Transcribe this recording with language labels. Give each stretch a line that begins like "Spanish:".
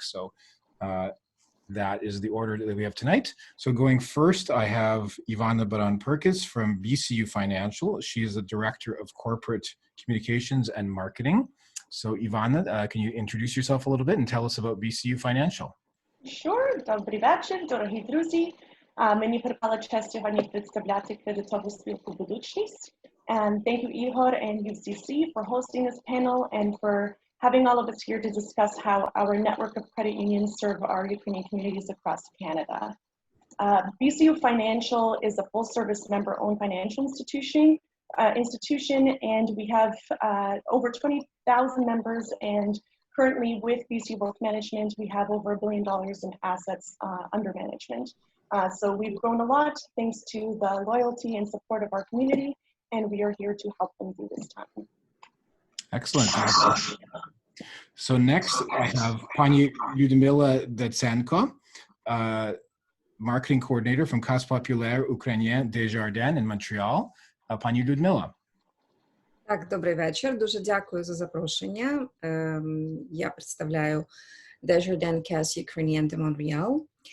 English: So that is the order that we have tonight. So going first, I have Ivanna Baran-Purkiss from BCU Financial. She is the Director of Corporate Communications and Marketing. So Ivanna, can you introduce yourself a little bit and tell us about BCU Financial? Sure.
Ukrainian: Добрий вечір, дорогі друзі. Мені припала честь сьогодні представляти кредитову спілку «Будучність».
English: And thank you, Ihor and UCC, for hosting this panel and for having all of us here to discuss how our network of credit unions serve our Ukrainian communities across Canada. BCU Financial is a full-service member-owned financial institution, and we have over 20,000 members, and currently with BCU Wealth Management, we have over $1 billion in assets under management. So we've grown a lot thanks to the loyalty and support of our community, and we are here to help them through this time. Excellent. So next I have Pani Ludmyla Datsenko, Marketing Coordinator from Caisse populaire Ukrainienne Desjardins in Montreal. Pani Ludmyla.
Ukrainian: Так, добрий вечір. Дуже дякую за запрошення. Я представляю Desjardins Caisse Ukrainienne de Montréal.